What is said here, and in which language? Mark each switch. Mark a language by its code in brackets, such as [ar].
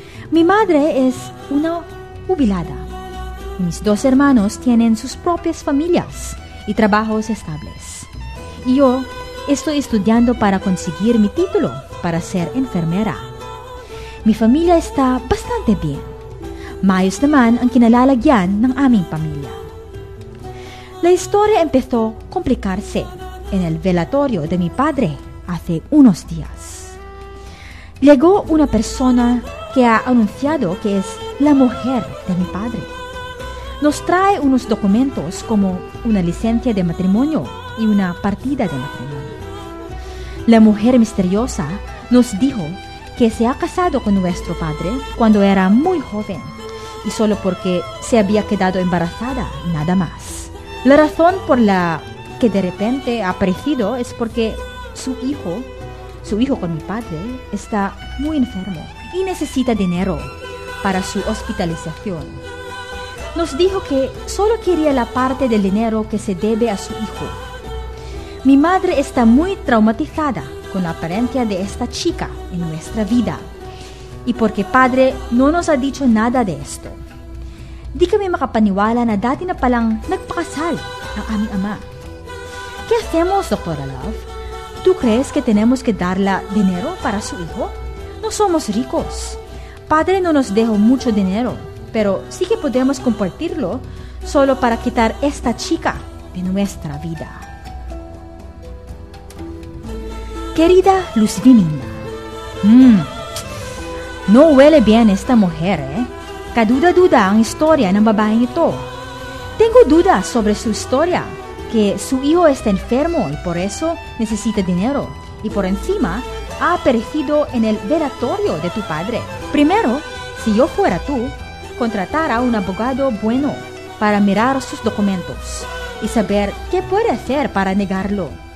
[es] Mi madre es una jubilada. Mis dos hermanos tienen sus propias familias y trabajos estables. Y yo estoy estudiando para conseguir mi título para ser enfermera. Mi familia está bastante bien. [tl] Maayos naman ang kinalalagyan ng aming pamilya. [es] La historia empezó a complicarse en el velatorio de mi padre hace unos días. Llegó una persona que ha anunciado que es la mujer de mi padre. Nos trae unos documentos como una licencia de matrimonio y una partida de matrimonio. La mujer misteriosa nos dijo que se ha casado con nuestro padre cuando era muy joven y solo porque se había quedado embarazada, nada más. La razón por la que de repente ha aparecido es porque su hijo con mi padre, está muy enfermo y necesita dinero para su hospitalización. Nos dijo que solo quería la parte del dinero que se debe a su hijo. Mi madre está muy traumatizada con la apariencia de esta chica en nuestra vida y porque padre no nos ha dicho nada de esto. [tl] Di kami makapaniwala na dati na palang nagpakasal ang aming ama. [es] ¿Qué hacemos, doctora Love? ¿Tú crees que tenemos que darle dinero para su hijo? No somos ricos. Padre no nos dejó mucho dinero, pero sí que podemos compartirlo solo para quitar esta chica de nuestra vida. Querida Luz Viminda, no huele bien esta mujer, ¿eh? [tl] Kaduda-duda ang historia ng babaeng ito. [es] Tengo dudas sobre su historia. Que su hijo está enfermo y por eso necesita dinero. Y por encima, ha aparecido en el velatorio de tu padre. Primero, si yo fuera tú, contratara a un abogado bueno para mirar sus documentos y saber qué puede hacer para negarlo.